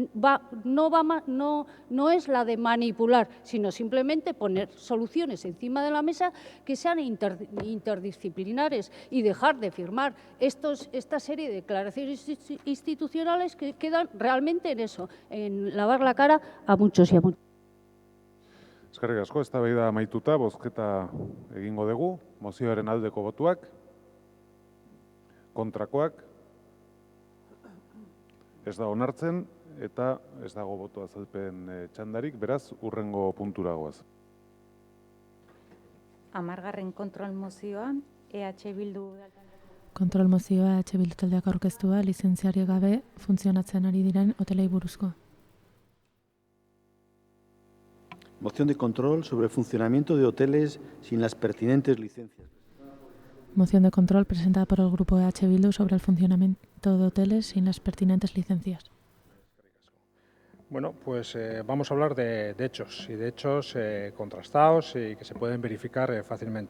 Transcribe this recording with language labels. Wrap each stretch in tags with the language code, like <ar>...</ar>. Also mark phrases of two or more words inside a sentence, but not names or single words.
<es>no es la de manipular, sino simplemente poner soluciones encima de la mesa que sean interdisciplinares y dejar de firmar esta serie de declaraciones institucionales que quedan realmente en eso, en lavar la cara a muchos y a muchos.</es> <eu>Eskerrik asko, eztabaida amaituta, bozketa egingo dugu, mozioaren aldeko botuak, kontrakoak, ez da onartzen eta ez dago boto azalpen txandarik, beraz, hurrengo puntura goaz. 10. kontrol mozioa, EH Bildu Kontrol mozioa Bildu taldeak aurkeztua, lizentziari gabe funtzionatzen ari diren hotelei buruzko.</eu> <es>Moción de control sobre el funcionamiento de hoteles sin las pertinentes licencias. Moción de control presentada por el Grupo Bildu sobre el funcionamiento de hoteles sin las pertinentes licencias. Bueno, pues vamos a hablar de hechos, y de hechos contrastados y que se pueden verificar fácilmente.</es>